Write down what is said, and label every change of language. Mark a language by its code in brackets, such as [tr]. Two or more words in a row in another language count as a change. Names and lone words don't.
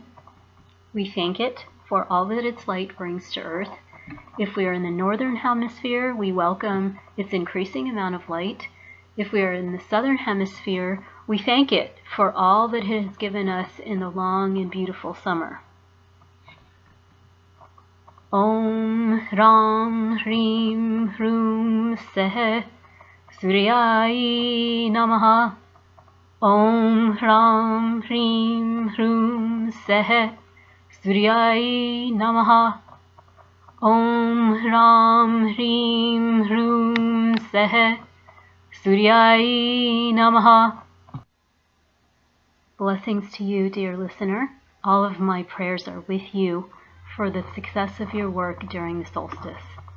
[en] We thank it for all that its light brings to Earth. If we are in the northern hemisphere, we welcome its increasing amount of light. If we are in the southern hemisphere, we thank it for all that it has given us in the long and beautiful summer. [sa] Om Ram Hrim Hrum Seh Suryai Namaha. Om Ram Hrim Hrum Seh Suryai Namaha. Om Ram Hrim Hrum Seh Suryai Namaha. [en] Blessings to you, dear listener. All of my prayers are with you for the success of your work during the solstice.